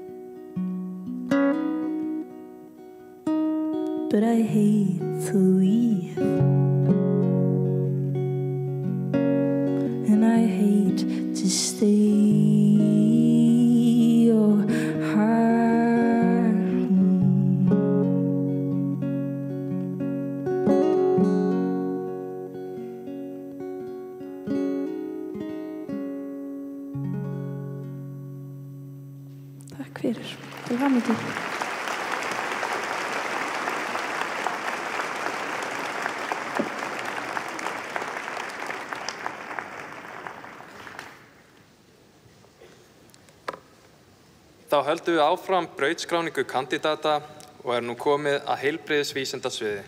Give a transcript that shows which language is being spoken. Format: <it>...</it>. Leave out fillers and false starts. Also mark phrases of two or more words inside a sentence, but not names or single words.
<en>But I hate to leave, and I hate to stay or harm.</en> <is>Takk fyrir. Til hamingju. Þá höldum við áfram brautskráningu kandidata og nú komið að heilbrigðisvísindasviði.</is>